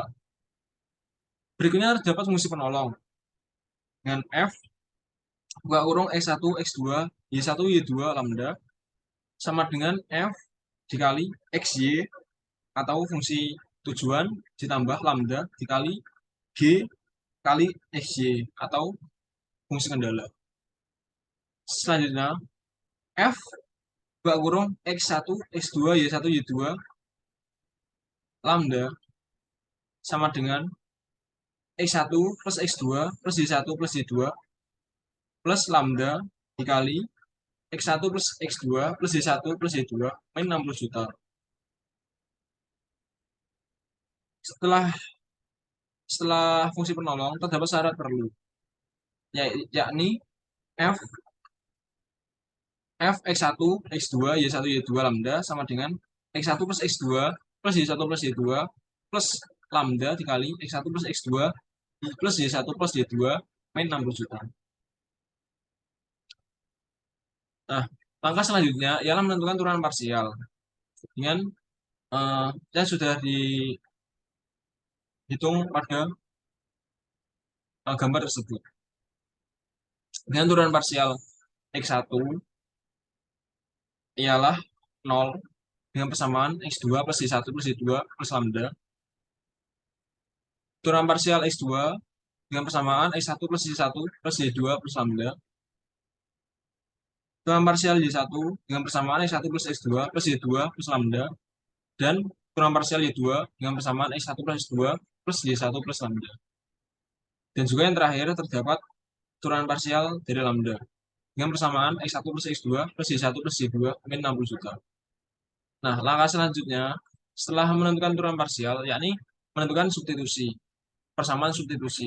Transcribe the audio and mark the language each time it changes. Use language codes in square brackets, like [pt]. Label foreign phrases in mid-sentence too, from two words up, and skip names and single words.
[id] Berikutnya terdapat fungsi penolong. Dengan F, buka kurung X1, X2, Y1, Y2 lambda sama dengan F dikali XY atau fungsi tujuan ditambah lambda dikali G kali XY atau fungsi kendala. Selanjutnya, F buka kurung X1, X2, Y1, Y2 lambda sama dengan X1 plus X2 plus Y1 plus Y2 plus lambda dikali X1 plus X2 plus Y1 plus Y2 min 60 juta. Setelah fungsi penolong terdapat syarat perlu, yakni F X1 X2 Y1 Y2 lambda sama dengan X1 plus X2 plus Y1 plus Y2 plus lambda dikali X1 plus X2 plus Y1 plus Y2 min 60 juta. Nah, langkah selanjutnya ialah menentukan turunan parsial dengan yang sudah dihitung pada gambar tersebut. Dengan turunan parsial X1 ialah 0 dengan persamaan X2 plus Y1 plus Y2 plus lambda. Turunan parsial X2 dengan persamaan X1 plus Y1 plus Y2 plus lambda. Turunan parsial Y1 dengan persamaan X1 plus X2 plus Y2 plus lambda. Dan turunan parsial Y2 dengan persamaan X1 plus X2 plus Y1 plus lambda. Dan juga yang terakhir terdapat turunan parsial dari lambda dengan persamaan X1 plus X2 plus Y1 plus Y2 min 60 juta. Nah, langkah selanjutnya setelah menentukan turunan parsial, yakni menentukan substitusi, persamaan substitusi.